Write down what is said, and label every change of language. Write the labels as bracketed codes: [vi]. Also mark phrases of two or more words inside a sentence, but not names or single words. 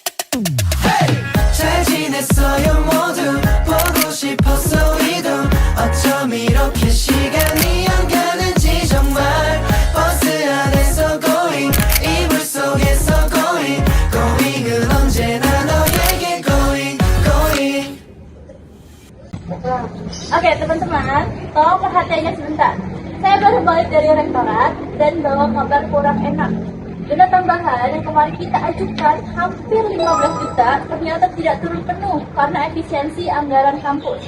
[ko] 잘 지냈어요 모두 보고 싶었어 우리도 어쩜 이렇게 시간이 안 가는지 정말 버스 안에서 going 이불 속에서 going은 언제나 너에게 going [id] Oke teman-teman, tolong perhatiannya sebentar. Saya baru balik dari rektorat dan bawa kabar kurang enak. Dana tambahan yang kemarin kita ajukan hampir 15 juta ternyata tidak turun penuh karena efisiensi anggaran kampus.